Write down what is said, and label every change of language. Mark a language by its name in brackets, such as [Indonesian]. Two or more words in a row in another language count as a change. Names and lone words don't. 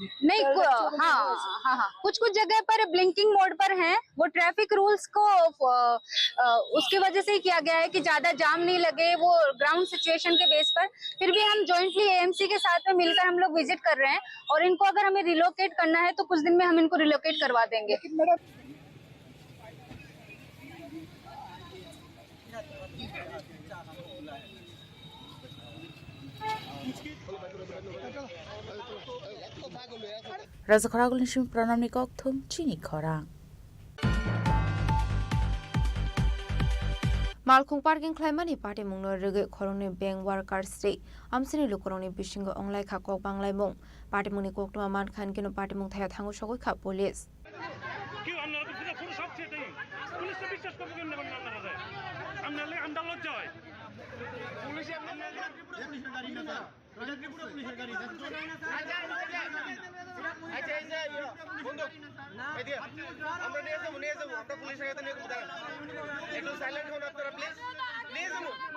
[Hindi] नहीं, हाँ, कुछ जगह पर [English] blinking mode [Hindi] पर हैं, वो [English] traffic rules [Hindi] को उसकी वजह से ही किया गया है कि ज्यादा जाम नहीं लगे, वो [English] ground situation [Hindi] के बेस पर। फिर भी हम जॉइंटली एएमसी के साथ में मिलकर हम लोग विजिट कर रहे हैं और इनको अगर हमें रिलोकेट करना है तो कुछ दिन में हम इनको रिलोकेट करवा देंगे। [Kok Borok] Raza Khorang Nishim Pranam Nikok Thum Chini Khorang Malkung parking claimani party mungno rege khorongni [English] bank workers day [Kok Borok] amsini lukorongni bisingo onglai khakok banglai mung party mungni koktuma man khan kino party mung thaya thangu sogoi kha police [Bangla] বিশ্বাস করবো কেন আমরা লজ্জা হয় পুলিশে পুলিশের গাড়ি না এটা ত্রিপুরা পুলিশের গাড়ি আমরা নিয়ে যাবো আমরা পুলিশের কাছে একটু সাইলেন্ট হন আপনারা প্লিজ নিয়ে যাবো